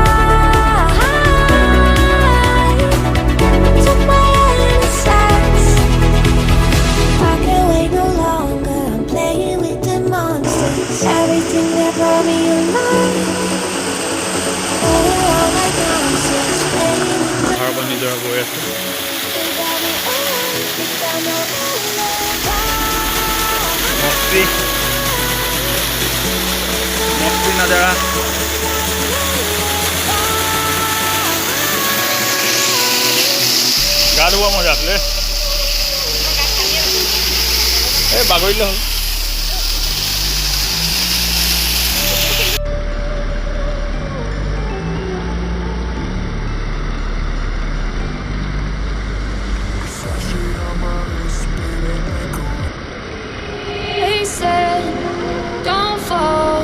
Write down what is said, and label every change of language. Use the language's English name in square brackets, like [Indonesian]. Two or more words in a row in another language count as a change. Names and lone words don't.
[English] Took my innocence. I can't wait no longer. I'm playing with the monsters. Everything that brought me alive. Oh, we're all like monsters. Playing with the [Assamese] পাহাৰ পৰা নিজৰা বৈ আছে। [English] they brought me alive. They got no alibi. [Assamese] মস্তি নজাৰা গা ধুব মজা আছিলে। এই বাগৰিলে হ'ল। [English] They said, don't fall.